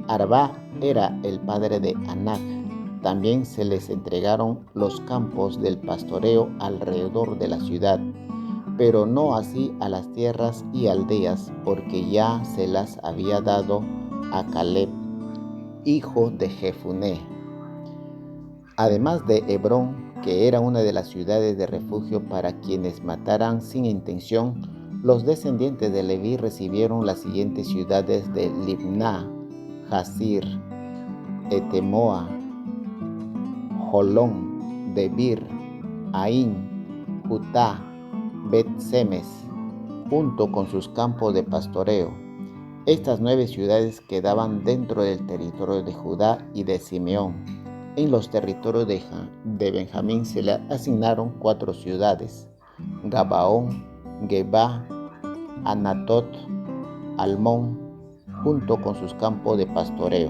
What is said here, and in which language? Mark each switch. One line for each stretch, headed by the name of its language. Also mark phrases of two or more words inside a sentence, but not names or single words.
Spanish: Arba era el padre de Anac. También se les entregaron los campos del pastoreo alrededor de la ciudad, pero no así a las tierras y aldeas, porque ya se las había dado a Caleb, hijo de Jefuné. Además de Hebrón, que era una de las ciudades de refugio para quienes mataran sin intención, los descendientes de Leví recibieron las siguientes ciudades de Libná, Jasir, Etemoa, Jolón, Debir, Aín, Jutá, Bet-Semes, junto con sus campos de pastoreo. Estas 9 ciudades quedaban dentro del territorio de Judá y de Simeón. En los territorios de Benjamín se le asignaron 4 ciudades: Gabaón, Gebá, Anatot, Almón, junto con sus campos de pastoreo.